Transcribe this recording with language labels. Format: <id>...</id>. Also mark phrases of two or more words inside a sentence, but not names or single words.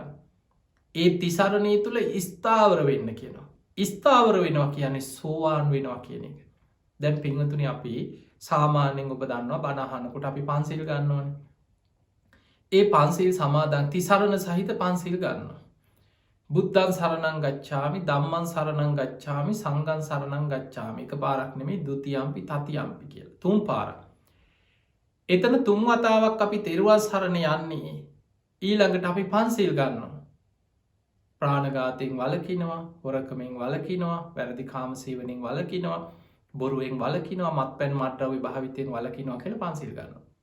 <si>ඒ තිසරණී තුළ ස්ථාවර වෙන්න කියනවා. ස්ථාවර වෙනවා කියන්නේ සෝවාන් වෙනවා කියන එක. දැන් පිංහතුනි අපි සාමාන්‍යෙන් ඔබ දන්නවා බණහනකොට අපි පන්සිල් ගන්නවන. ඒ පන්සිල් සමාදන් තිසරණ සහිත පන්සිල් ගන්න.</si> <pi>බුද්ධන් සරණං ගච්ඡාමි දම්මන් සරණං ගච්ඡාමි සංගන් සරණං ගච්ඡාමි</pi> <si>එක පාරක් නෙමේ</si> <pi>දුතියම්පි තතියම්පි</pi> <si>කියල තුන් පාර. එතන තුන් වතාවක් අපි තෙරවා සරණ යන්නේ ඊළඟට අපි පන්සිල් ගන්නවා. ප්‍රාණගාතයෙන් වලකිනවා, හොරකමෙන් වලකිනවා, වැරදි කාමසීවනින් වලකිනවා, බොරුවෙන් වලකිනවා, මත් පැන් මට්ටවි භාවිතයෙන් වලකිනවා කියල පන්සිල් ගන්නවා.</si>